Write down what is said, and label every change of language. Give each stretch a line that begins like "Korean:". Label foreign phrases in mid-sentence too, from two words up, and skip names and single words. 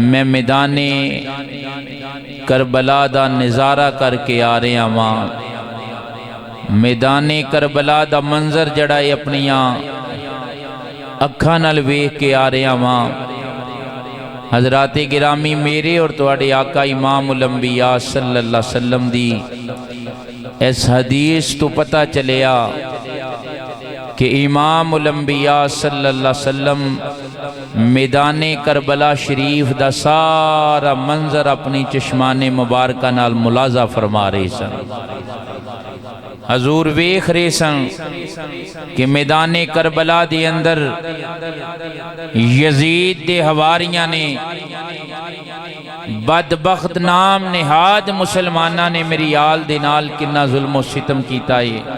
Punjabi: ਮੈਂ ਮੈਦਾਨੇ ਕਰਬਲਾ ਦਾ ਨਜ਼ਾਰਾ ਕਰ ਕੇ ਆ ਰਿਹਾ ਵਾਂ। ਮੈਦਾਨੇ ਕਰਬਲਾ ਦਾ ਮੰਜ਼ਰ ਜਿਹੜਾ ਹੈ ਆਪਣੀਆਂ ਅੱਖਾਂ ਨਾਲ ਵੇਖ ਕੇ ਆ ਰਿਹਾ ਵਾਂ। ਹਜ਼ਰਾਤ ਗਿਰਾਮੀ ਮੇਰੇ ਔਰ ਤੁਹਾਡੇ ਆਕਾ ਇਮਾਮ ਉਲ ਅੰਬੀਆ
Arabic: صلى الله عليه وسلم
Punjabi: ਦੀ ਇਸ ਹਦੀਸ ਤੋਂ ਪਤਾ ਚੱਲਿਆ ਕਿ ਇਮਾਮ ਉਲ ਅੰਬੀਆ
Arabic: صلى الله عليه وسلم
Punjabi: ਮੈਦਾਨੇ ਕਰਬਲਾ ਸ਼ਰੀਫ਼ ਦਾ ਸਾਰਾ ਮੰਜ਼ਰ ਆਪਣੀ ਚਸ਼ਮਾਨੇ ਮੁਬਾਰਕਾ ਨਾਲ ਮੁਲਾਹਜ਼ਾ ਫ਼ਰਮਾ ਰਹੇ ਸਨ। ਹਜ਼ੂਰ ਵੇਖ ਰਹੇ ਸਨ ਕਿ ਮੈਦਾਨੇ ਕਰਬਲਾ ਦੇ ਅੰਦਰ ਯਜ਼ੀਦ ਦੇ ਹਵਾਰੀਆਂ ਨੇ ਬਦਬਖ਼ਤ ਨਾਮ ਨਿਹਾਦ ਮੁਸਲਮਾਨਾਂ ਨੇ ਮੇਰੀ ਆਲ ਦੇ ਨਾਲ ਕਿੰਨਾ ਜ਼ੁਲਮ ਸਿਤਮ ਕੀਤਾ ਹੈ।